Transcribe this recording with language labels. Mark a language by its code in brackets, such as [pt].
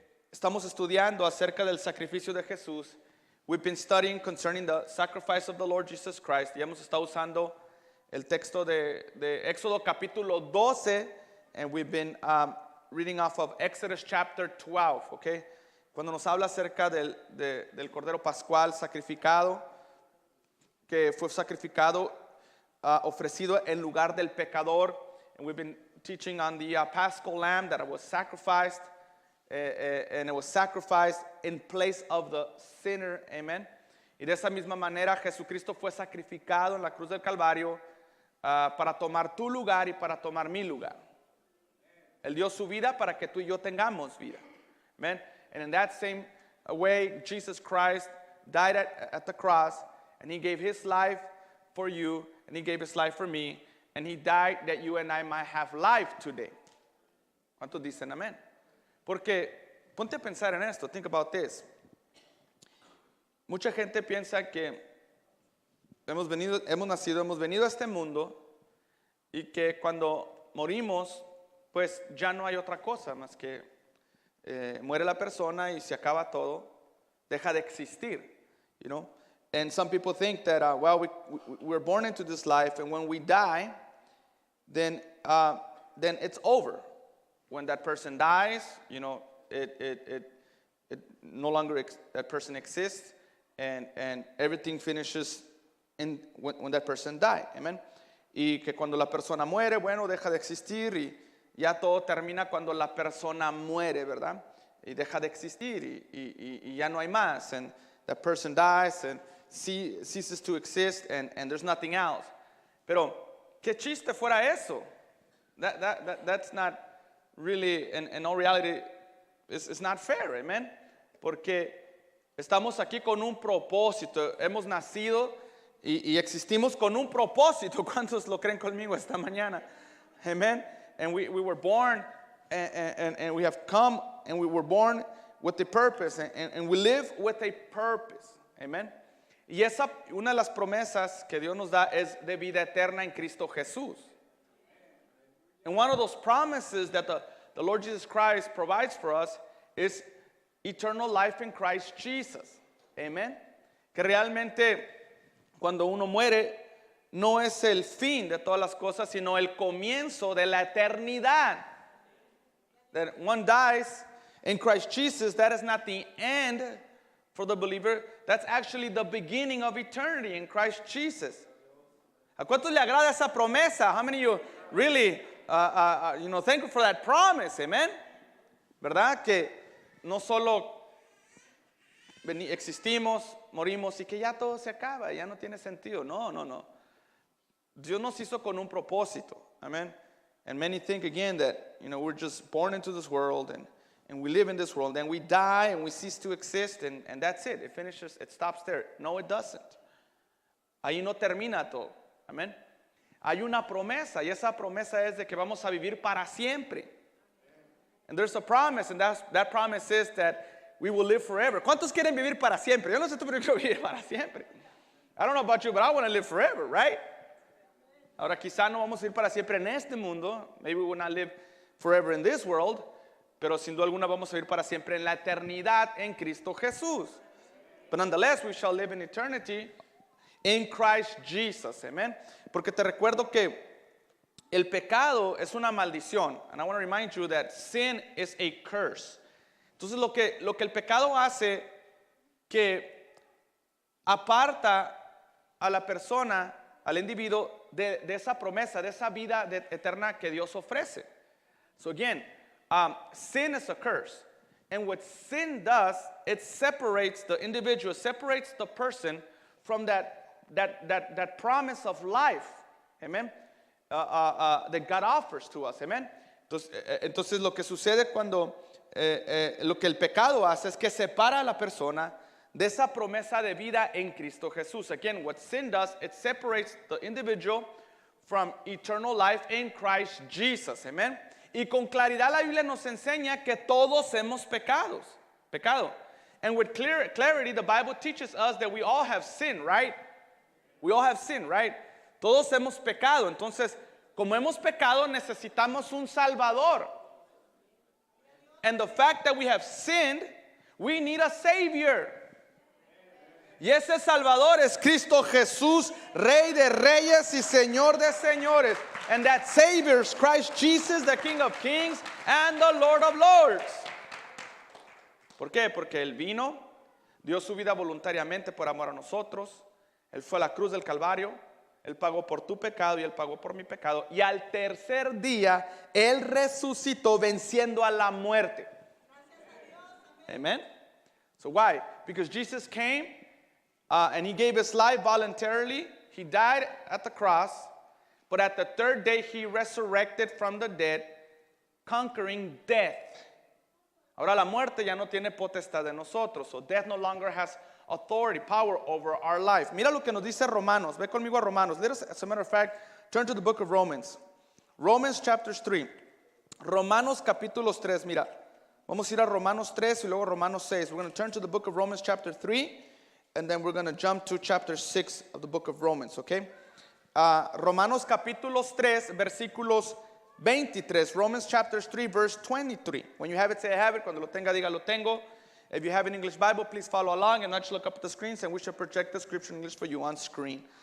[es] estamos estudiando acerca del sacrificio de Jesús. [en] We've been studying concerning the sacrifice of the Lord Jesus Christ. [es] Y hemos estado usando el texto de Éxodo capítulo 12, [en] and we've been reading off of Exodus chapter 12, okay? [es] Cuando nos habla acerca del Cordero Pascual sacrificado, que fue sacrificado, ofrecido en lugar del pecador. [en] And we've been teaching on the Paschal Lamb that was sacrificed, and it was sacrificed in place of the sinner, amen. [es] Y de esa misma manera Jesucristo fue sacrificado en la cruz del Calvario para tomar tu lugar y para tomar mi lugar. Él dio su vida para que tú y yo tengamos vida, amen. [en] And in that same way, Jesus Christ died at the cross, and he gave his life for you, and he gave his life for me, and he died that you and I might have life today. [es] ¿Cuántos dicen amén? Porque ponte a pensar en esto. [en] Think about this. [es] Mucha gente piensa que hemos venido a este mundo y que cuando morimos, pues ya no hay otra cosa más que muere la persona y se acaba todo, deja de existir, you know. [en] And some people think that, we're born into this life, and when we die, then it's over. When that person dies, you know, it no longer that person exists, and everything finishes when that person dies. Amen. [es] Y que cuando la persona muere, bueno, deja de existir y ya todo termina cuando la persona muere, ¿verdad? Y deja de existir y ya no hay más. And that person dies and ceases to exist, and there's nothing else. Pero qué chiste fuera eso. [en] That's not really, in all reality, it's not fair, amen. [es] Porque estamos aquí con un propósito. Hemos nacido y existimos con un propósito. ¿Cuántos lo creen conmigo esta mañana? Amen. [en] And we were born, and we have come, and we were born with a purpose, and we live with a purpose. Amen. [es] Y una de las promesas que Dios nos da es de vida eterna en Cristo Jesús. [en] And one of those promises that the Lord Jesus Christ provides for us is eternal life in Christ Jesus. Amen. [es] Que realmente cuando uno muere no es el fin de todas las cosas, sino el comienzo de la eternidad. [en] That one dies in Christ Jesus, that is not the end for the believer. That's actually the beginning of eternity in Christ Jesus. [es] ¿A cuántos le agrada esa promesa? [en] How many of you really, thankful for that promise? [es] Amen. ¿Verdad? Que no solo existimos, morimos y que ya todo se acaba, ya no tiene sentido. No. Dios nos hizo con un propósito. Amen. [en] And many think again that, we're just born into this world and we live in this world, and we die and we cease to exist, and that's it. It finishes, it stops there. No, it doesn't. [es] Ahí no termina todo. Amén. Hay una promesa, y esa promesa es de que vamos a vivir para siempre. [en] And there's a promise, and that promise is that we will live forever. [es] ¿Cuántos quieren vivir para siempre? Yo no sé tú, pero yo quiero vivir para siempre. [en] I don't know about you, but I want to live forever, right? [es] Ahora quizá no vamos a vivir para siempre en este mundo. [en] Maybe we will not live forever in this world. [es] Pero sin duda alguna vamos a vivir para siempre en la eternidad en Cristo Jesús. [en] But nonetheless, we shall live in eternity in Christ Jesus. Amen. [es] Porque te recuerdo que el pecado es una maldición. [en] And I want to remind you that sin is a curse. [es] Entonces lo que el pecado hace, que aparta a la persona, al individuo, de esa promesa, de esa vida eterna que Dios ofrece. [en] So again, sin is a curse. And what sin does, it separates the individual, separates the person from that promise of life. Amen. That God offers to us. Amen. [es] Entonces lo que sucede cuando lo que el pecado hace es que separa a la persona de esa promesa de vida en Cristo Jesús. [en] Again, what sin does, it separates the individual from eternal life in Christ Jesus. Amen. [es] Y con claridad la Biblia nos enseña que todos hemos pecado. [en] And with clarity, the Bible teaches us that we all have sinned, right? We all have sinned, right? [es] Todos hemos pecado. Entonces, como hemos pecado, necesitamos un Salvador. [en] and the fact that we have sinned, we need a Savior. [es] Y ese Salvador es Cristo Jesús, Rey de Reyes y Señor de Señores. [en] And that Savior is Christ Jesus, the King of Kings and the Lord of Lords. [es] ¿Por qué? Porque Él vino, dio su vida voluntariamente por amor a nosotros. Él fue a la cruz del Calvario. Él pagó por tu pecado y Él pagó por mi pecado. Y al tercer día, Él resucitó venciendo a la muerte. [en] Amen. So why? Because Jesus came and He gave His life voluntarily. He died at the cross. But at the third day, He resurrected from the dead, conquering death. [es] Ahora la muerte ya no tiene potestad de nosotros. [en] So death no longer has authority, power over our life. [es] Mira lo que nos dice Romanos. Ve conmigo a Romanos. [en] Let us, as a matter of fact, turn to the book of Romans. Romans chapter 3. [es] Romanos capítulos 3. Mira, vamos a ir a Romanos 3 y luego Romanos 6. [en] We're going to turn to the book of Romans chapter 3. And then we're going to jump to chapter 6 of the book of Romans, okay? [es] Romanos capítulos 3, versículos 23. [en] Romans chapter 3, verse 23. When you have it, say I have it. [es] Cuando lo tenga, diga lo tengo. [en] If you have an English Bible, please follow along and not just look up at the screens, and we shall project the scripture in English for you on screen.